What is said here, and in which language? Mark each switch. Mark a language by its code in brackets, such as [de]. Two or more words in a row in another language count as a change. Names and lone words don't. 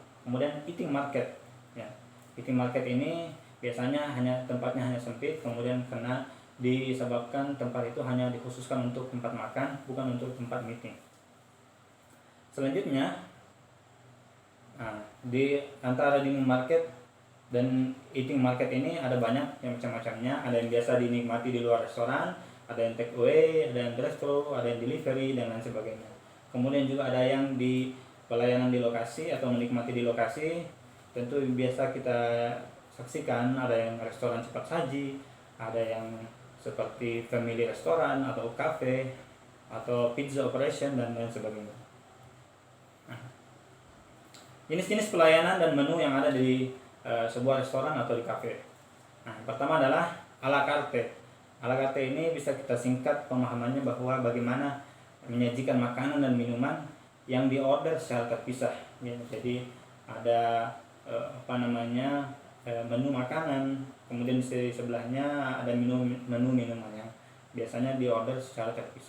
[id] Kemudian [en] eating market. [id] Ya, [en] eating market [id] ini biasanya tempatnya hanya sempit, kemudian karena disebabkan tempat itu hanya dikhususkan untuk tempat makan, bukan untuk tempat meeting. Selanjutnya, di antara [en] dining market [id] dan [en] eating market [id] ini ada banyak yang macam-macamnya. Ada yang biasa dinikmati di luar restoran, ada yang [en] take away, [id] ada yang drive-thru, ada yang delivery, dan lain sebagainya. Kemudian juga ada yang di pelayanan di lokasi atau menikmati di lokasi. Tentu biasa kita saksikan ada yang restoran cepat saji, ada yang seperti family restoran atau cafe atau [en] pizza operation [id] dan lain sebagainya. Jenis-jenis pelayanan dan menu yang ada di sebuah restoran atau di kafe. Nah, yang pertama adalah [fr] a la carte. A la carte [id] ini bisa kita singkat pemahamannya bahwa bagaimana menyajikan makanan dan minuman yang diorder secara terpisah. Ya, jadi ada menu makanan, kemudian di sebelahnya ada menu minuman yang biasanya diorder secara terpisah.